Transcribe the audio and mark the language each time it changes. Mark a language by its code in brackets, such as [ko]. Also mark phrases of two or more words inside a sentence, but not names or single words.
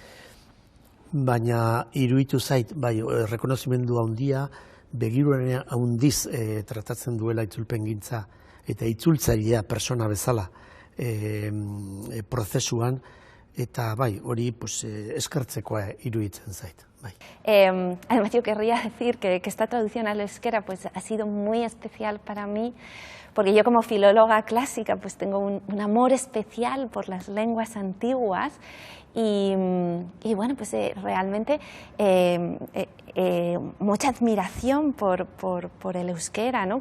[eu] Baina iruditu zait, bai, errekonozimendu handia, begiruaren handiz tratatzen duela itzulpengintza eta itzultzailea persona bezala prozesuan, eta bai, hori eskertzekoa iruditzen zait. Bai. [es] Además, yo querría decir que esta traducción al euskera pues, ha sido muy especial para mí, porque yo como filóloga clásica pues, tengo un amor especial por las lenguas antiguas y bueno, pues realmente mucha admiración por el euskera, ¿no?